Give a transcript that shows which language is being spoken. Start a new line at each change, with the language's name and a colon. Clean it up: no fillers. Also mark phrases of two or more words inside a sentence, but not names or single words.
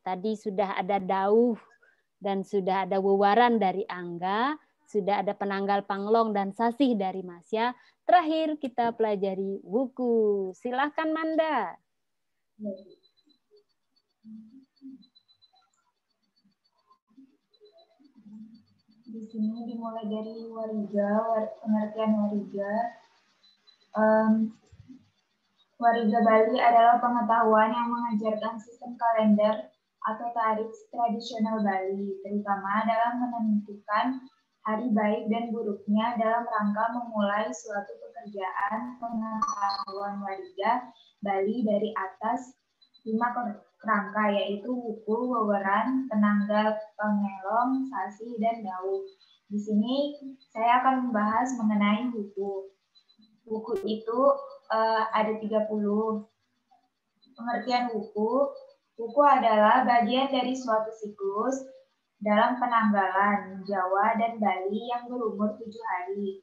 Indonesian: Tadi sudah ada dauh dan sudah ada wewaran dari Angga, sudah ada penanggal panglong dan sasih dari Masya. Terakhir kita pelajari buku. Silakan, Manda. Di sini dimulai dari wariga, pengertian wariga. Wariga Bali adalah pengetahuan yang mengajarkan sistem kalender atau tarikh tradisional Bali, terutama dalam menentukan hari baik dan buruknya dalam rangka memulai suatu pekerjaan. Pengetahuan wariga Bali dari atas 5 kerangka, yaitu wuku, weweran, penanggal, pengelong, sasi, dan dauh. Di sini saya akan membahas mengenai wuku. Wuku itu ada 30. Pengertian wuku. Wuku adalah bagian dari suatu siklus dalam penanggalan Jawa dan Bali yang berumur 7 hari.